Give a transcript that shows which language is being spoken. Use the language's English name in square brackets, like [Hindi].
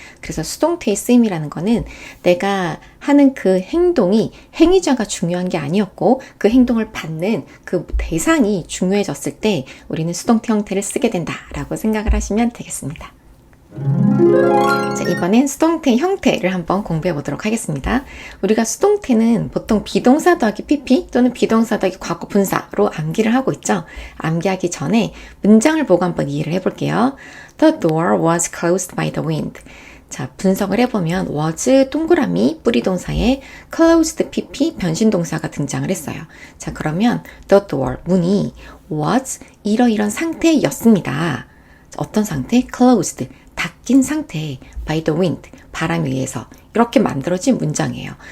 [Korean] 그래서 수동태의 쓰임이라는 거는 내가 하는 그 행동이 행위자가 중요한 게 아니었고 그 행동을 받는 그 대상이 중요해졌을 때 우리는 수동태 형태를 쓰게 된다라고 생각을 하시면 되겠습니다. 자, 이번엔 수동태 형태를 한번 공부해 보도록 하겠습니다. 우리가 수동태는 보통 비동사 더하기 PP 또는 비동사 더하기 과거 분사로 암기를 하고 있죠. 암기하기 전에 문장을 보고 한번 이해를 해볼게요. [English] The door was closed by the wind. [Korean] 자, 분석을 해보면 was 동그라미 뿌리 동사에 closed PP 변신동사가 등장을 했어요. 자, 그러면 [English] the door [Korean] 문이 was 이러이런 상태였습니다. 어떤 상태? closed 닫힌 상태 [English] by the wind [Korean] 바람에 의해서 이렇게 만들어진 문장이에요.